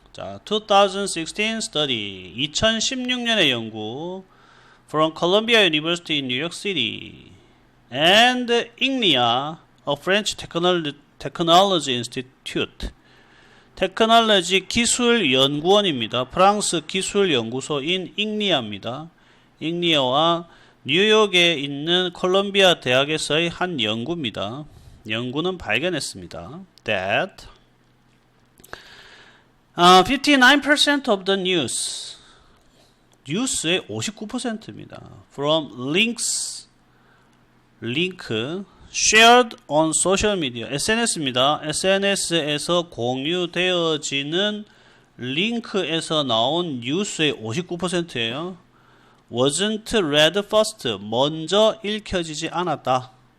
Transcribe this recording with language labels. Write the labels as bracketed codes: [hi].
[en] 자, 2016 study, [ko] 2016년의 연구 [en] from Columbia University in New York City and IGNIA, a French Technology Institute. [ko] 테크놀로지 기술연구원입니다. 프랑스 기술연구소인 IGNIA입니다. IGNIA와 뉴욕에 있는 콜롬비아 대학에서의 한 연구입니다. 연구는 발견했습니다. [en] That 59% of the news, [ko] 뉴스의 59%입니다. [en] From links, [ko] 링크, [en] shared on social media, [ko] SNS입니다. SNS에서 공유되어지는 링크에서 나온 뉴스의 59%예요. [en] wasn't read first, [ko] 먼저 읽혀지지 않았다.